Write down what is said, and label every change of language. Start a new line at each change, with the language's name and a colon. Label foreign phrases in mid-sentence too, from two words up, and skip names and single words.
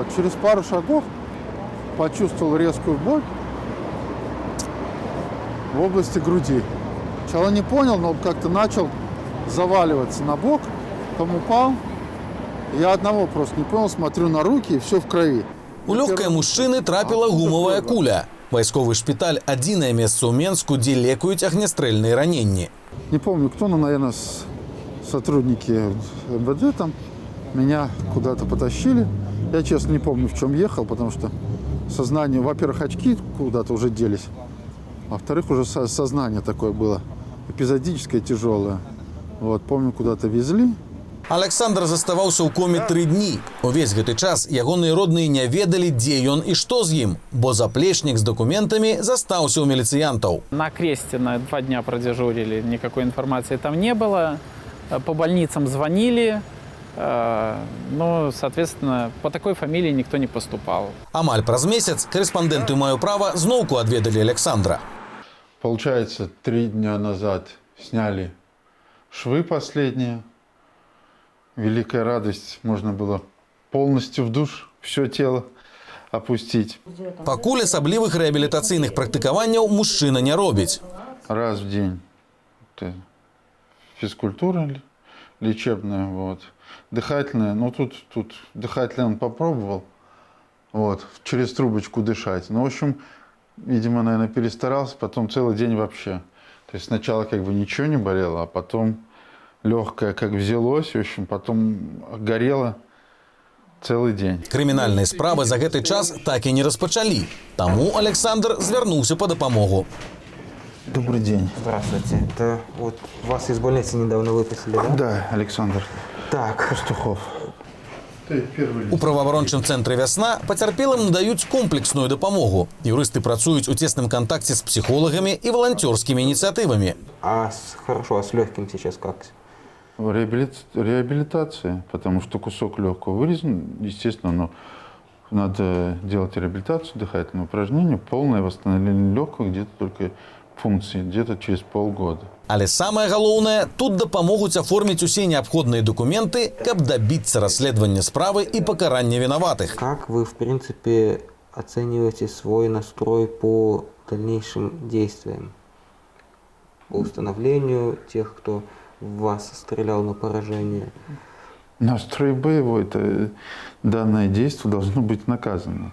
Russian: Через пару шагов почувствовал резкую боль в области груди. Сначала не понял, но как-то начал заваливаться на бок, потом упал. Я одного просто не понял, смотрю на руки, и все в крови.
Belarusian: У лёгкай мужчыны трапіла гумавая куля. Вайсковы шпіталь – адзінае месца ў Менску, дзе лекуюць агнястрэльныя раненні.
Russian: Не помню, кто, но, наверное, сотрудники МВД там меня куда-то потащили. Я, честно, не помню, в чем ехал, потому что сознание, во-первых, очки куда-то уже делись, а во-вторых, уже сознание такое было эпизодическое, тяжелое. Вот, помню, куда-то везли.
Belarusian: Александр заставаўся ў коме 3 дні. Увесь гэты час ягоныя родныя не ведалі, дзе ён і што з ім, бо заплечнік з дакументамі застаўся ў міліцыянтаў.
Russian: На Крестина 2 дня продежурили, никакой информации там не было. По больницам звонили, но, соответственно, по такой фамилии никто не поступал.
Belarusian: Амаль праз месяц корэспандэнты «Маю права» зноўку адведалі Александра.
Russian: Получается, 3 дня назад сняли швы последние. Великая радость, можно было полностью в душ все тело опустить.
Belarusian: Пакуль асаблівых рэабілітацыйных практыкаванняў мужчына не робіць.
Russian: Раз в день. Это физкультура лечебная, вот. Дыхательная, ну тут дыхательная он попробовал, вот, через трубочку дышать. Ну, в общем, видимо, наверное, перестарался, потом целый день вообще. То есть сначала как бы ничего не болело, а потом легкое как взялось, в общем, потом горело целый день.
Belarusian: Крымінальныя справы за гэты час так і не распачалі. Таму Александр звярнуўся па дапамогу.
Russian: Добрый день. Здравствуйте. Это вот вас из больницы недавно выписали, да? Да, Александр. Так. Пастухов.
Belarusian: У праваабарончым цэнтры «Вясна» пацярпелым надаюць комплексную дапамогу. Юрысты працуюць у тесным кантакце з псіхолагамі і валанцёрскімі ініцыятывамі.
Russian: Хорошо, а с легким сейчас как? Реабилитация, потому что кусок легкого вырезан, естественно, но надо делать реабилитацию, дыхательные упражнения, полное восстановление легкого где-то только функции, где-то через полгода.
Belarusian: Але самае галоўнае, тут дапамогуць аформіць усе неабходныя документы, каб дабіцца расследавання справы і пакарання вінаватых.
Russian: Как вы, в принципе, оцениваете свой настрой по дальнейшим действиям? По установлению тех, кто в вас стрелял на поражение? Настрой боевой, это данное действие должно быть наказано.